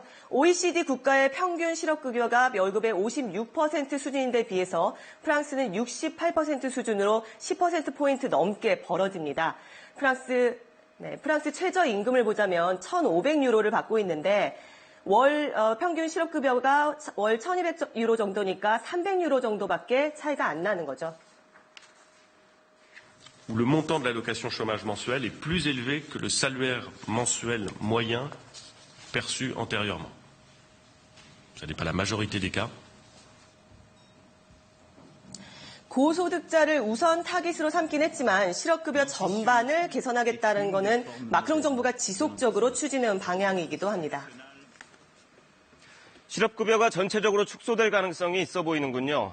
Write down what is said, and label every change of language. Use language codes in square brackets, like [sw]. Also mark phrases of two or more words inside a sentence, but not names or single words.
[ko] OECD 국가의 평균 실업급여가 월급의 56% 수준인데 비해서 프랑스는 68% 수준으로 10%포인트 넘게 벌어집니다. 프랑스 최저임금을 보자면 1,500유로를 받고 있는데 평균 실업급여가 월 1,200유로 정도니까 300유로 정도밖에 차이가 안 나는 거죠. [fr] Où le montant de l'allocation chômage mensuel est plus élevé que le salaire mensuel moyen perçu antérieurement. Ce n'est pas la majorité des cas. [ko] 고소득자를 우선 타깃으로 삼긴 했지만 실업급여 전반을 개선하겠다는 것은 마크롱 정부가 지속적으로 추진해온 방향이기도 합니다. 실업급여가 전체적으로 축소될 가능성이 있어 보이는군요.